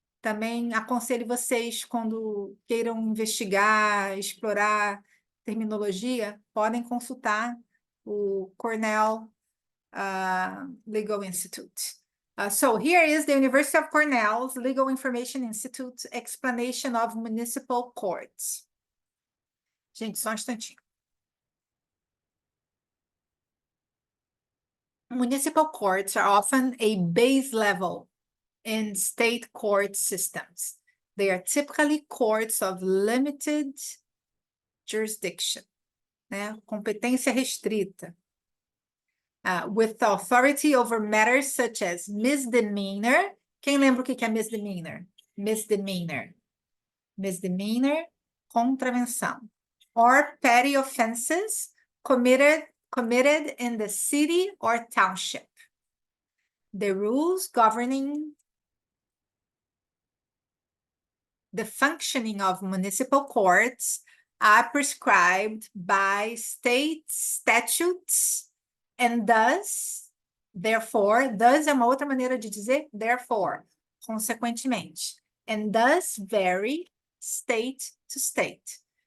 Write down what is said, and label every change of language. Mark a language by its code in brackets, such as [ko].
[pt] Também aconselho vocês, quando queiram investigar, explorar terminologia, podem consultar o Cornell Legal Institute. [en] So here is the University of Cornell's Legal Information Institute explanation of municipal courts. [pt] Gente, só um instantinho. [en] Municipal courts are often a base level in state court systems. They are typically courts of limited jurisdiction, né? [pt] Competência restrita. [en] With authority over matters such as misdemeanor. [pt] Quem lembra o que é misdemeanor? Misdemeanor, contravenção. [en] Or petty offenses committed in the city or township. The rules governing the functioning of municipal courts are prescribed by state statutes and thus, therefore, thus [pt] é uma outra maneira de dizer [en] therefore, consequentemente, and thus vary state to state.